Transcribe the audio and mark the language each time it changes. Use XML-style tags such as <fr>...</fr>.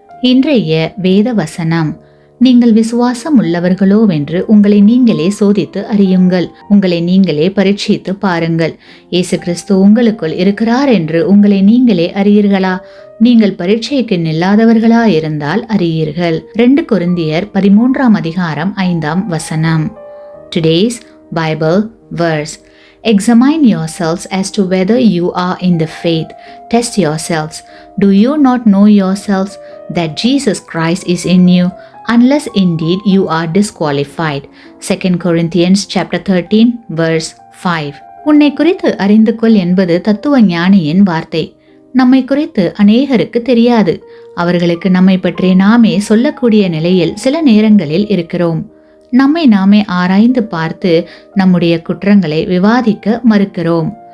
<ta>இன்றைய வேத வசனம்: நீங்கள் விசுவாசம் உள்ளவர்களோவென்று உங்களை நீங்களே சோதித்து அறியுங்கள், உங்களை நீங்களே பரீட்சித்து பாருங்கள். இயேசு கிறிஸ்து உங்களுக்குள் இருக்கிறார் என்று உங்களை நீங்களே அறியீர்களா? நீங்கள் பரீட்சைக்கு நில்லாதவர்களா இருந்தால் அறியீர்கள். 2 கொரிந்தியர் 13ஆம் அதிகாரம் 5ஆம் வசனம்.</ta> <en>Today's Bible verse: Examine yourselves as to whether you are in the faith. Test yourselves. Do you not know yourselves that Jesus Christ is in you, unless indeed you are disqualified? 2 Corinthians chapter 13 verse 5.</en> <ta>உன்னை குறித்து அறிந்து கொள் என்பது தத்துவ ஞானியின் வார்த்தை. நம்மை குறித்து அநேகருக்கு தெரியாது. அவர்களுக்கு நம்மை பற்றி நாமே சொல்லக்கூடிய நிலையில் சில நேரங்களில் இருக்கிறோம். நம்மை நாமே ஆராய்ந்து பார்த்து நம்முடைய குற்றங்களை விவாதிக்க மறுக்கிறோம்.</ta>